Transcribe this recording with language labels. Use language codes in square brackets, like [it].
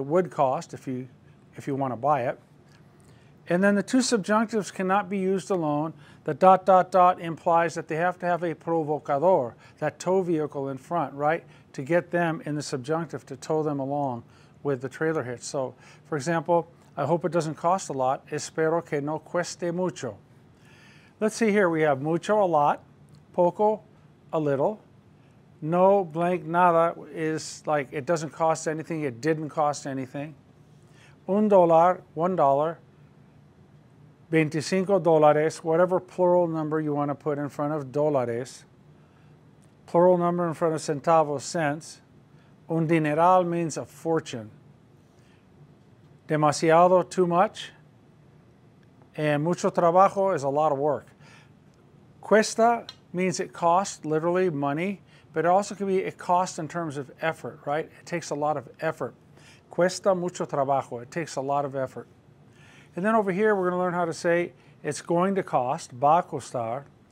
[en] It would cost if you want to buy it. And then the two subjunctives cannot be used alone. The ... implies that they have to have a provocador, that tow vehicle in front, right? To get them in the subjunctive, to tow them along with the trailer hitch. So, for example, I hope it doesn't cost a lot. [es] Espero que no cueste mucho. [en] Let's see here. We have mucho, a lot. Poco, a little. No blank nada is like it doesn't cost anything. It didn't cost anything. $1, $1. $25, whatever plural number you want to put in front of dólares. Plural number in front of centavos, cents. Un dineral means a fortune. Demasiado, too much. And mucho trabajo is a lot of work. Cuesta means it costs, literally money, but it also can be it costs in terms of effort, right? It takes a lot of effort. [es] Cuesta mucho trabajo. [en] It takes a lot of effort. And then over here, we're going to learn how to say it's going to cost, [es] va a costar.